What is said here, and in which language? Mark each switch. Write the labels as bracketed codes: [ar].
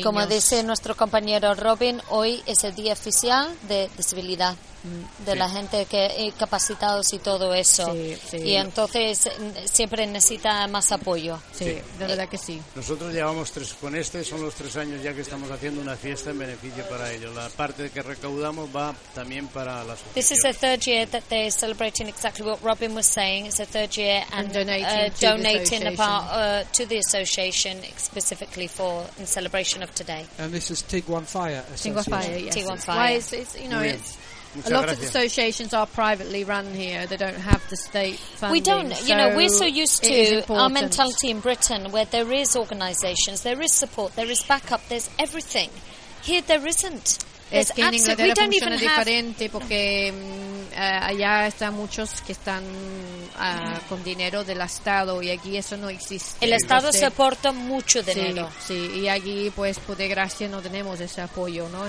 [es] Y como dice nuestro compañero Robin, hoy es el día oficial de disabilidad, de la gente que incapacitados y todo eso. Sí, sí. Y entonces siempre necesita más apoyo. Sí, de verdad que sí. Nosotros llevamos tres, con este son los tres años ya que estamos haciendo una fiesta en beneficio para ellos. La parte que recaudamos va también para la asociación. [en] This is the third year that they're celebrating exactly what Robin was saying. It's the third year and donating a part to the association specifically for in celebration of today. And this is Tinguafay. Tinguafay, yes. Tinguafay. Well, it's, you know, it's... A lot of associations are privately run here. They don't have the state funding. We don't. You so know, we're so used to our mentality in Britain where there is organizations, there is support, there is backup, there's everything. Here there isn't. [es] Es que en Inglaterra funciona diferente porque allá están muchos que están con dinero del Estado y aquí eso no existe. El Estado se aporta mucho dinero. Sí, sí, y aquí pues por desgracia no tenemos ese apoyo, ¿no?